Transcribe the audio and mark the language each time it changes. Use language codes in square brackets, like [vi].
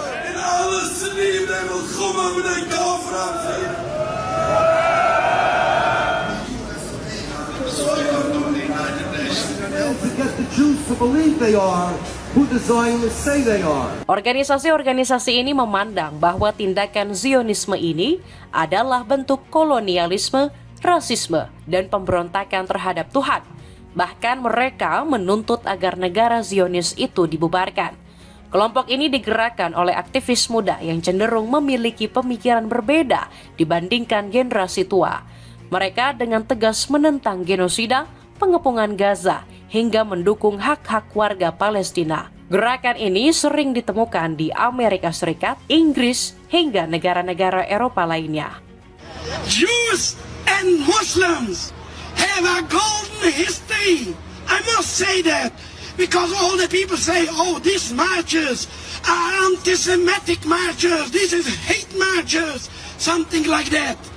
[en] In alle Slim, they will come up with a conference. To get the Jews to believe they are who the Zionists say they are. [id] Organisasi-organisasi ini memandang bahwa tindakan Zionisme ini adalah bentuk kolonialisme, rasisme, dan pemberontakan terhadap Tuhan. Bahkan mereka menuntut agar negara Zionis itu dibubarkan. Kelompok ini digerakkan oleh aktivis muda yang cenderung memiliki pemikiran berbeda dibandingkan generasi tua. Mereka dengan tegas menentang genosida, pengepungan Gaza, hingga mendukung hak-hak warga Palestina. Gerakan ini sering ditemukan di Amerika Serikat, Inggris, hingga negara-negara Eropa lainnya. [en] Jews and Muslims have a golden history. I must say that because all the people say, oh, these marches are anti-Semitic marches, this is hate marches, something like that.